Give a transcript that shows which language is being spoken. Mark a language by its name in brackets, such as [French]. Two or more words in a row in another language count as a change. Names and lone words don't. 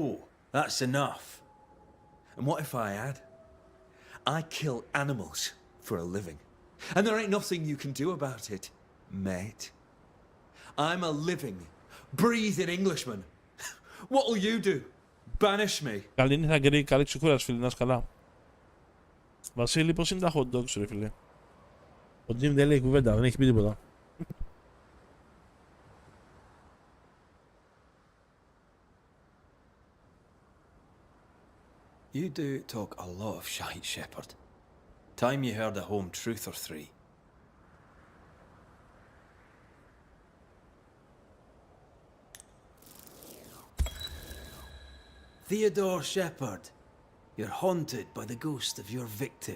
[English] That's enough. And what if I had? I kill animals for a living. And there ain't nothing you can do about it, mate. I'm a living, breathing Englishman. What'll you do? Banish me? [Greek] Καλή νύχτα, Γκρι. Καλή ξεκούραση, φίλε. Να είσαι καλά. Βασίλη, πώς είναι τα [English] hot dogs, [Greek] ρε φίλε? Ο Jim δεν λέει κουβέντα, δεν έχει πει τίποτα. [English] You do talk a lot of shite, Shepherd. Time you heard a home truth or three. Theodore Shepherd, you're haunted by the ghost of your victim.